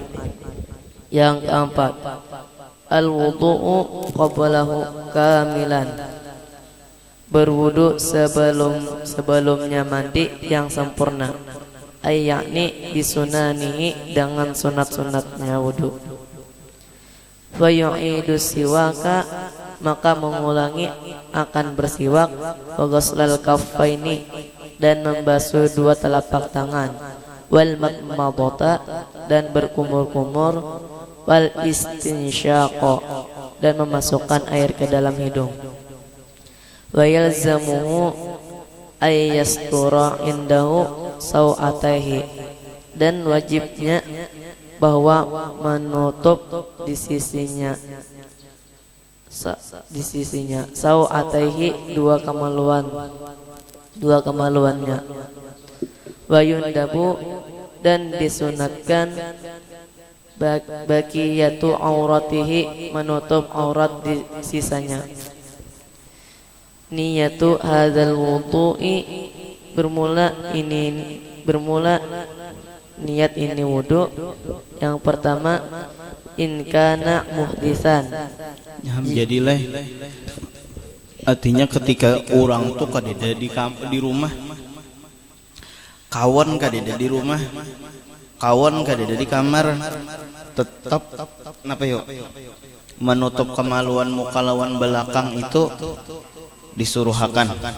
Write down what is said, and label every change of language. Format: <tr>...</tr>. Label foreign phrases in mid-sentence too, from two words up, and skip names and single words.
<id>Yang keempat</id> <ar>al-wudu'u qablahu kamilan,</ar> <id>berwudu sebelumnya mandi yang sempurna. Yakni bisunanihi, dengan sunat-sunatnya wudu.</id> <ar>Wa yu'idu siwaka,</ar> <id>maka mengulangi akan bersiwak.</id> <ar>Wa ghuslal kaffaini,</ar> <id>dan membasuh 2 telapak tangan.</id> <ar>Wal madmadata,</ar> <id>dan berkumur-kumur.</id> <ar>Wal istinsyaqa,</ar> <id>dan memasukkan air ke dalam hidung.</id> <ar>Wa yalzamuhu ayyastura indahu sawataihi,</ar> <id>dan wajibnya bahwa menutup di sisinya sawataihi 2 kemaluannya.</id> <ar>Wa yundabu,</ar> <id>dan disunatkan</id> <ar>Baqiyatu auratihi,</ar> <id>menutup aurat di sisanya.</id> <ar>Niyatu hadzal wudu'i,</ar> <id>bermula niat ini wudu. Yang pertama,</id> <ar>in kana muhdisan.</ar> <bjn>Jadilah artinya ketika orang tuh kadeda di rumah, kawan kadeda di rumah, kawan kadeda di kamar, tetap kenapa yuk menutup kemaluan muka lawan belakang itu disuruhakan.</bjn>